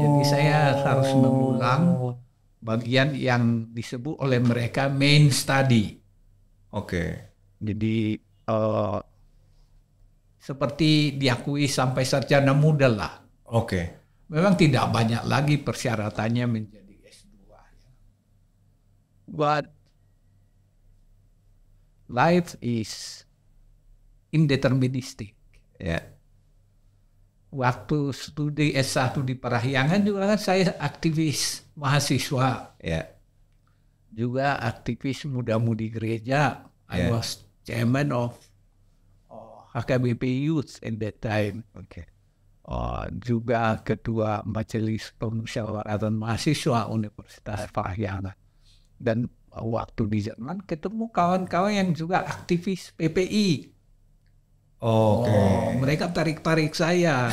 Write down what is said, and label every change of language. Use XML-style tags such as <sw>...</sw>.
<id>Jadi saya harus mengulang bagian yang disebut oleh mereka main study. Oke. Jadi seperti diakui sampai sarjana muda lah. Oke. Memang tidak banyak lagi persyaratannya menjadi S2.</id> <en>But life is indeterministic. Ya.</en> <id>Waktu studi S1 di Parahyangan juga kan saya aktivis mahasiswa. Ya. Juga aktivis muda-mudi gereja.</id> <en>I Yeah. was chairman of HKBP Youth at that time. Oke.</en> <id>Juga ketua Majelis Pemusyawaratan Mahasiswa Universitas Parahyangan. Dan waktu di Jerman ketemu kawan-kawan yang juga aktivis PPI. Oke. Mereka tarik-tarik saya.</id>